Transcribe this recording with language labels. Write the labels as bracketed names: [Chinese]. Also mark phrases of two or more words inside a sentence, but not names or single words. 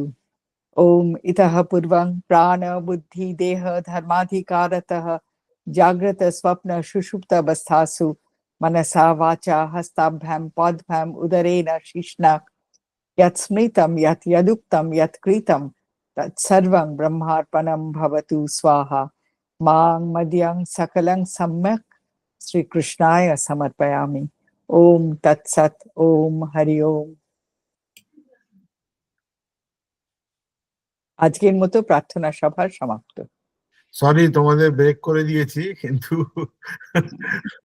[Sanskrit] ॐ इतः पूर्वं प्राण बुद्धि देह धर्माधिकारतः जाग्रत स्वप्न सुषुप्त अवस्थासु मनसा वाचा हस्ताभ्यां पादभ्याम् उदरेण शिश्ना यत् स्मृतं यत् यदुक्तं यत् कृतं तत्सर्वं ब्रह्मार्पणं भवतु स्वाहा। मां मद्यं सकलं सम्यक् श्री कृष्णाय समर्पयामि। ओम तत्सत। ओम हरि ओम। [Bangla] আজকের মতো প্রার্থনা সভার সমাপ্ত। সরি তোমাদের ব্রেক করে দিয়েছি, কিন্তু